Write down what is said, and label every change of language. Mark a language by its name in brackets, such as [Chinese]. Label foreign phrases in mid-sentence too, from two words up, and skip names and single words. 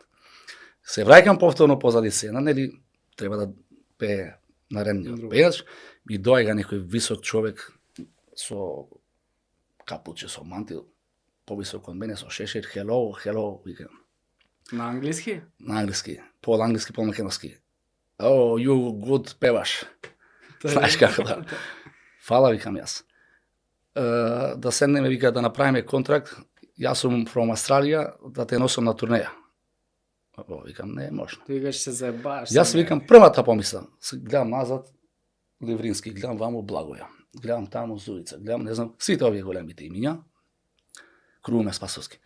[Macedonian] Се враќам повторно позади сцена, нели треба да пее наредниот пејач и доаѓа некој висок човек со капуче, со мантил, повисок од мене, со шешир, hello, викам. На англиски? На англиски, по-англиски, по-македонски. [English] Oh, you good [Macedonian] певаш. Знаеш како да. Фала, викам јас. Да седнеме, вика, да направиме контракт, јас сум [English] from Australia, [Macedonian] да те носам на турнеја. Викам, не е можно. Ти викаш се заебаш. Јас викам, првата помисла, гледам назад, Ливрински, гледам ваму Благоја, гледам таму Зуица, гледам, не знам, сите овие големите имиња, Круме Спасовски.